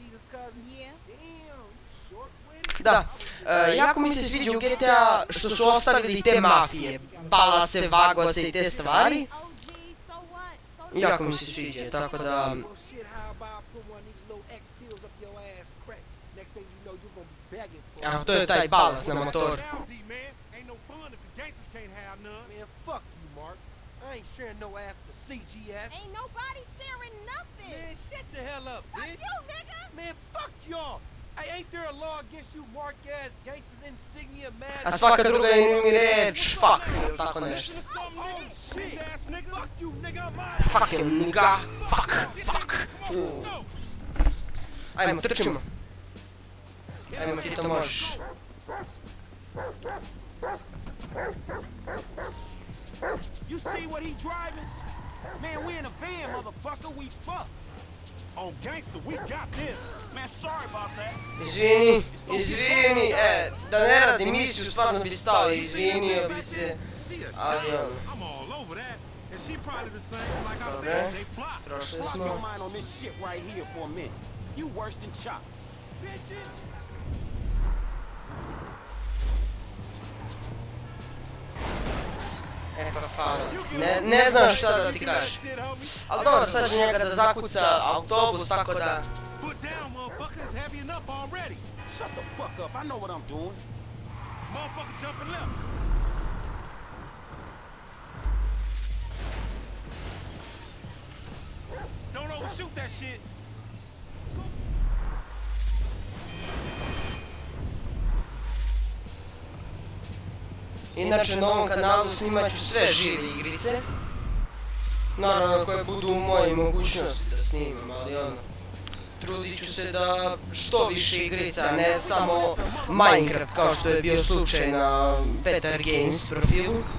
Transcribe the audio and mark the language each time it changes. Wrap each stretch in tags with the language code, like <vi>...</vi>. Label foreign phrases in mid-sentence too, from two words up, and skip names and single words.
<sr>Da, jako mi se sviđa u GTA što su ostavili te mafije, Balase, Vagose i te stvari. Jako mi se sviđa, tako da... A, to je taj Balas na motoru.</sr> <en>I ain't sharing no ass to CGF. Ain't nobody sharing nothing. Man, shut the hell up, Fuck bitch. you, nigga. Man, fuck y'all. Hey, ain't there a law against you mark-ass gangsters insignia mad?</en> <sr>A svaka druga mi reč, fuck, ili tako nešto.</sr> <en>Oh, shit. Fuck you, nigga, I'm out. Fuck you, nigga, fuck.</en> <sr>Ajmo, trčimo. Ajmo, ti to možeš.</sr> <en>You see what he driving? Man, we in a van, motherfucker. We fucked. On gangster, we got this. Man, sorry about that.</en> <sr>Izvini, da ne radi misiju, stvarno bi stao, izvinio bi se, ali ono.</sr> <en>I'm all over that. And she probably the same. Like I</en> <sr>Dobre,</sr> <en>said, they fly.</en> <sr>prošli</sr> <en>Drop</en> <sr>smo.</sr> <en>your mind on this shit right here for a minute. You worse than Chop.</en> <sr>E pa hvala. Ne znam šta da ti kažeš. Ali dobro, sad će njega da zakuca autobus, tako da...</sr> <en>Foot down, motherfucker. It's heavy enough already. Shut the fuck up. I know what I'm doing. Motherfucker jumping left. Don't overshoot that shit.</en> <sr>Inače na ovom kanalu snimat ću sve žive igrice. Naravno koje budu u mojoj mogućnosti da snimam, ali ono... Trudit ću se da što više igrica, ne samo Minecraft kao što je bio slučaj na Petar Games profilu.</sr>